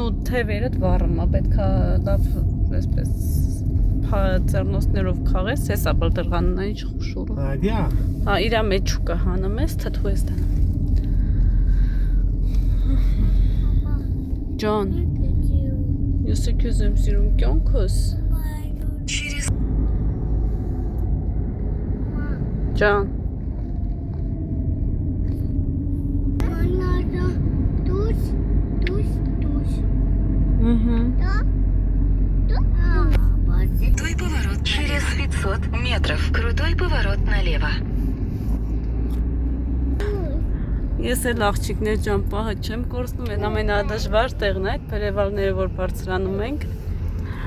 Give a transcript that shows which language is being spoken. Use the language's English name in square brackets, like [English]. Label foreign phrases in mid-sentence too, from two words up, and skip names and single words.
[Armenian] թևերդ վառում է, պետք է լավ այսպես ծերնոսներով քաղես, հեսա բլդրղանն է ինչ խուշուրը, հա իրա մեջուկը հանում ես, թթու ես դնում, ջան, ես քեզ եմ սիրում կյանքս, ջան, [Russian] Крутой поворот через 500 метров. Крутой поворот налево. [Armenian] Ես էլ աղջիկներ ջան պահը չեմ կորցնում, այն ամենադժվար տեղն է այդ բերևալները, որ բարձրանում ենք,